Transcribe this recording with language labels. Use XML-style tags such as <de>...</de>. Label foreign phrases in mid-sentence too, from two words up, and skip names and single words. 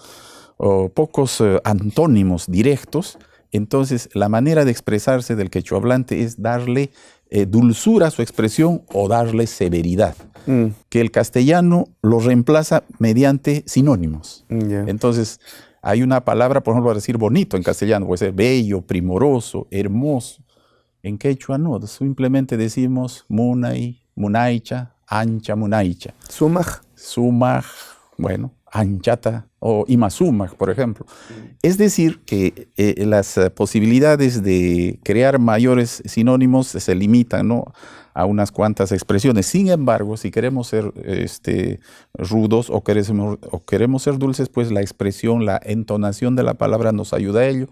<es>O pocos antónimos directos, entonces la manera de expresarse del quechua hablante es darle dulzura a su expresión o darle severidad, que el castellano lo reemplaza mediante sinónimos. Entonces, hay una palabra, por ejemplo, para decir bonito en castellano, puede ser bello, primoroso, hermoso. En quechua no, simplemente decimos</es> <qu>munay, munaycha, ancha, munaycha. Sumaj. Sumaj, bueno, anchata o imasumaj,</qu> <es>por ejemplo. Es decir, que las posibilidades de crear mayores sinónimos se limitan, ¿no?, a unas cuantas expresiones. Sin embargo, si queremos ser rudos o queremos ser dulces, pues la expresión, la entonación de la palabra nos ayuda a ello.</es>